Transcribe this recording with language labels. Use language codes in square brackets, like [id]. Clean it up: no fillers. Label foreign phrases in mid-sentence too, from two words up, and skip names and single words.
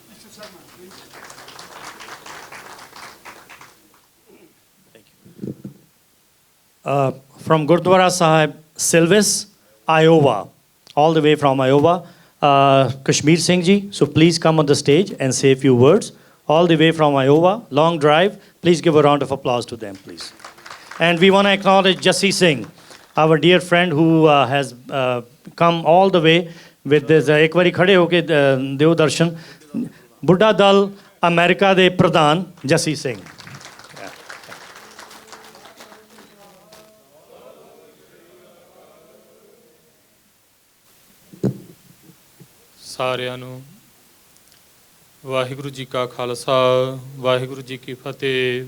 [en] From Gurdwara Sahib, Silvis, Iowa, all the way from Iowa, Kashmir Singh ji. So please come on the stage and say a few words. All the way from Iowa, long drive. Please give a round of applause to them, please. And we want to acknowledge Jassi Singh, our dear friend who has come all the way with this. [pa] ਇੱਕ ਬਾਰੀ ਖੜੇ ਹੋਕੇ ਦੇਵ ਦਰਸ਼ਨ. ਬੁੱਢਾ ਦਲ ਅਮਰੀਕਾ ਦੇ ਪ੍ਰਧਾਨ ਜੱਸੀ ਸਿੰਘ. ਸਾਰਿਆਂ ਨੂੰ ਵਾਹਿਗੁਰੂ ਜੀ ਕਾ ਖਾਲਸਾ ਵਾਹਿਗੁਰੂ ਜੀ ਕੀ ਫਤਿਹ।